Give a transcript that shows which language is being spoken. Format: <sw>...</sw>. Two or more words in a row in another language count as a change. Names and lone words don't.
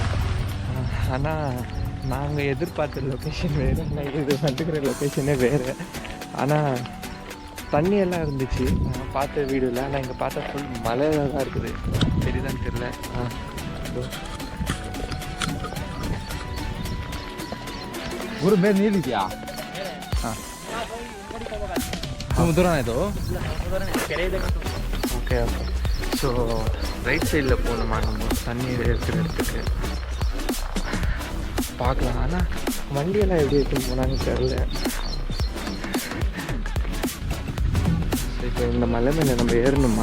<ta>ஆனால் நாங்கள் எதிர்பார்த்த லொக்கேஷன் வேறு, நான் இது வந்துக்கிற லொக்கேஷனே வேறு. ஆனால் தண்ணியெல்லாம் இருந்துச்சு நான் பார்த்த வீடியோவில். ஆனால் இங்கே பார்த்தா ஃபுல் மலை தான் இருக்குது. தெரியுதான்னு தெரியல.</ta> <kn>ಗುರು ಬೇರೆ ನೀರಿದೆಯಾ? ಹಾಂ ದೂರ ಇದು.</kn> <en>okay, so right side-il</en> <ta>போகணுமா நம்ம தண்ணி இருக்கிற இடத்துக்கு பார்க்கலாம். ஆனால் வண்டியெல்லாம் எப்படி எடுத்துன்னு போனாங்கன்னு தெரில. இப்போ இந்த மலை மேலே நம்ம ஏறணுமா?</ta>